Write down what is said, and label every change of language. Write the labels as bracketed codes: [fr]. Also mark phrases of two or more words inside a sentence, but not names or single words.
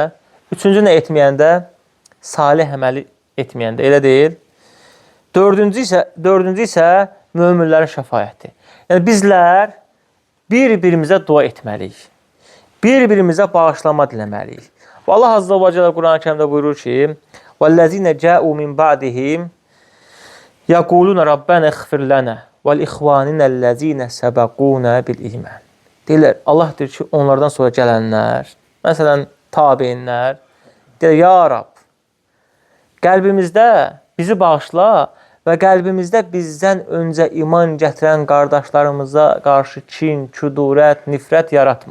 [az] Üçüncü, nə etməyəndə? Salih əməli etməyəndə. Elə deyil. Dördüncü isə möminlərin şəfaəti. Yəni, bizlər bir-birimizə dua etməliyik. Bir-birimizə bağışlama diləməliyik. Və Allah [ar] عز وجل [az] Quran-Kərimdə buyurur ki, [ar] وَالَّذِينَ جَاءُوا مِنْ بَعْدِهِمْ يَقُولُونَ رَبَّنَا اغْفِرْ لَنَا وَالْإِخْوَانِنَا الَّذِينَ سَبَقُونَا بِالْإِيمَانِ. [az] Deyirlər, Allah deyir ki, onlardan sonra gələnlər, məsələn, tabeinlər, deyir, [ar] يا رب, [az] qəlbimizdə bizi bağışla və qəlbimizdə bizdən öncə iman gətirən qardaşlarımıza qarşı kin, küdurət, nifrət yaratma.